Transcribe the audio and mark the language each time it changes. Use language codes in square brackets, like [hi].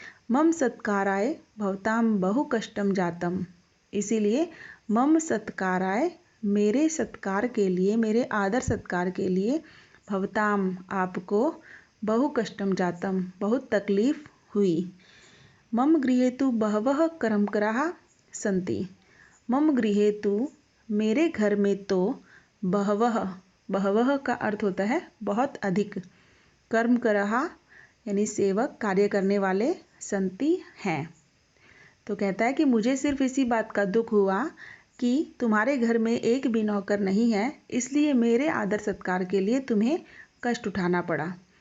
[sa] मम सत्काराय भवताम बहु कष्टम जातम, [hi] इसीलिए मम सत्काराय मेरे सत्कार के लिए, मेरे आदर सत्कार के लिए, भवताम आपको, बहु कष्टम जातम बहुत तकलीफ हुई। [sa] मम गृहे तु बहवः कर्मकराः सन्ति। [hi] मम गृहे तु मेरे घर में तो, बहवः, बहवः का अर्थ होता है बहुत अधिक, कर्मकराः यानी सेवक, कार्य करने वाले, संति हैं। तो कहता है कि मुझे सिर्फ इसी बात का दुख हुआ कि तुम्हारे घर में एक भी नौकर नहीं है, इसलिए मेरे आदर सत्कार के लिए तुम्हें कष्ट उठाना पड़ा।